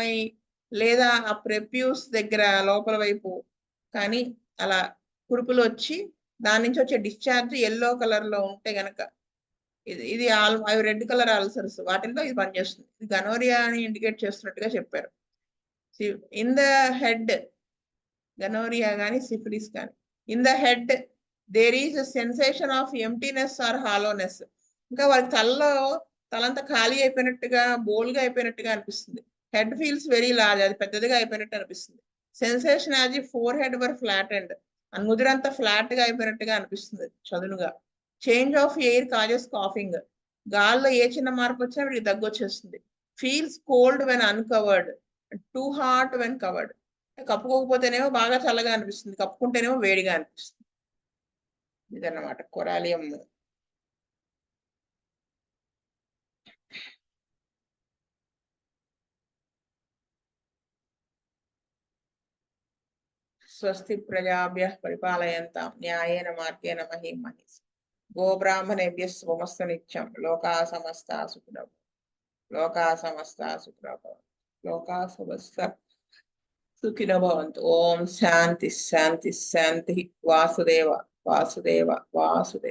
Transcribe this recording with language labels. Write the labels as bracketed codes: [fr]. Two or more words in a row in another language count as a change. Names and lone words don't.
[te] అయ్యి లేదా ఆ ప్రెప్యూస్ దగ్గర లోపల వైపు కానీ అలా కురుపులు వచ్చి దాని నుంచి వచ్చే డిశ్చార్జ్ [en] yellow colour [te] లో ఉంటే గనక ఇది అవి [en] red colour ulcers [te] వాటిల్లో ఇది పనిచేస్తుంది ఇది గనోరియా అని ఇండికేట్ చేస్తున్నట్టుగా చెప్పారు [en] in the head gonorrhea [te] కానీ సిఫిలిస్ కానీ [en] in the head there is sensation of emptiness or hollowness [te] ఇంకా వాళ్ళకి తలంతా ఖాళీ అయిపోయినట్టుగా బోల్గా అయిపోయినట్టుగా అనిపిస్తుంది [en] head feels very large [te] అది పెద్దదిగా అయిపోయినట్టు అనిపిస్తుంది [en] sensation as if forehead were flat and [te] ముదిరంతా ఫ్లాట్ గా అయిపోయినట్టుగా అనిపిస్తుంది చదునుగా [en] change of air causes coughing [te] గాల్లో ఏ చిన్న మార్పు వచ్చినా వీడికి దగ్గు వచ్చేస్తుంది [en] feels cold when uncovered too hot when covered [te] కప్పుకోకపోతేనేమో బాగా చల్లగా అనిపిస్తుంది కప్పుకుంటేనేమో వేడిగా అనిపిస్తుంది ఇదన్నమాట కొరాలియం [sa] స్వస్తి ప్రజాభ్యః పరిపాలయంతాం న్యాయేన మార్గేణ మహీం మహీష్ గోబ్రాహ్మణేభ్యः శుభమస్తు నిత్యం లోకా సమస్తా సుఖినో లోకా సమస్తా సుఖినో లోకా సమస్తా సుఖినో భవంతు ఓం శాంతి శాంతి శాంతి వాసుదేవ వాసుదేవ వాసుదేవ